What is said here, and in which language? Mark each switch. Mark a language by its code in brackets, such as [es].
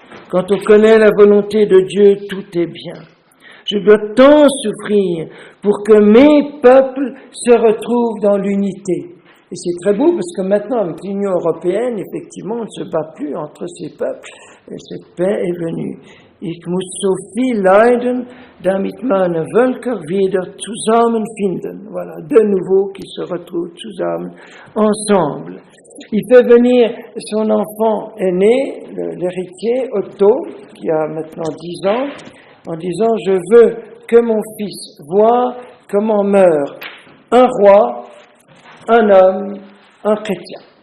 [fr] Quand on connaît la volonté de Dieu, tout est bien. Je dois tant souffrir pour que mes peuples se retrouvent dans l'unité. Et c'est très beau parce que maintenant, avec l'Union européenne, effectivement, on ne se bat plus entre ces peuples. Et cette paix est venue. [de] Ich muss so viel leiden, damit meine Völker wieder zusammenfinden. [fr] Voilà, de nouveau qui se retrouvent zusammen, ensemble. Il fait venir son enfant aîné, l'héritier Otto, qui a maintenant 10 ans, en disant « Je veux que mon fils voie comment meurt un roi, un homme, un chrétien.